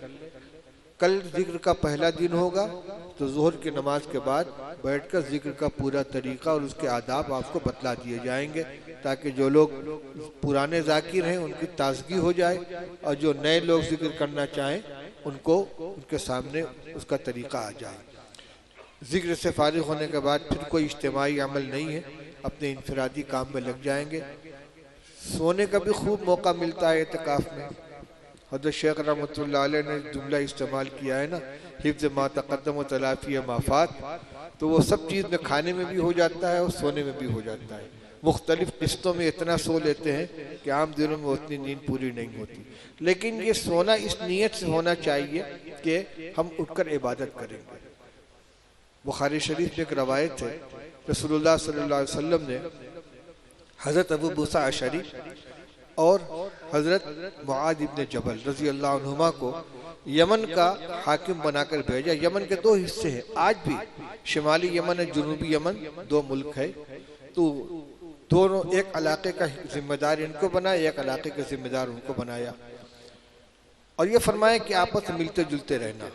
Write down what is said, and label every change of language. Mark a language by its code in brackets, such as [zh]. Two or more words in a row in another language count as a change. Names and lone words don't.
[hi] कल जिक्र का पहला दिन होगा, तो जोहर की नमाज के बाद बैठकर जिक्र का पूरा तरीका और उसके आदाब आपको बतला दिए जाएंगे, ताकि जो लोग पुराने जाकिर हैं उनकी ताजगी हो जाए, और जो नए लोग जिक्र करना चाहें उनको उनके सामने उसका तरीका आ जाए। जिक्र से फारिग होने के बाद फिर कोई इज्तिमाई अमल नहीं है, अपने इनफरादी काम में लग जाएंगे। सोने का भी खूब मौका मिलता है एतकाफ़ में। हज़रत शेख [ar] رحمة الله عليه [hi] ने जुमला इस्तेमाल किया है ना, [ar] حفظ ما تقدم وتلافي ما فات, [hi] तो वो सब चीज़ में खाने में भी हो जाता है और सोने में भी हो जाता है। मुख्तलिफ किस्तों में इतना सो लेते हैं कि आम दिनों में उतनी नींद पूरी नहीं होती। लेकिन ये सोना इस नीयत से होना चाहिए कि हम उठकर इबादत करेंगे। बुखारी शरीफ में एक रवायत है, रसूलुल्लाह [ar] صلى الله عليه وسلم [hi] ने हज़रत अबू मूसा अशरी और हज़रत मुआद इब्न जबल [ar] رضي الله عنهما [hi] को यमन का हाकिम बनाकर भेजा। यमन के 2 हिस्से हैं, आज भी शिमाली यमन और जुनूबी यमन 2 मुल्क है। तो दोनों, एक इलाके का जिम्मेदार इनको बनाया, एक इलाके का जिम्मेदार उनको बनाया, और ये फरमाया कि आपस में मिलते जुलते रहना।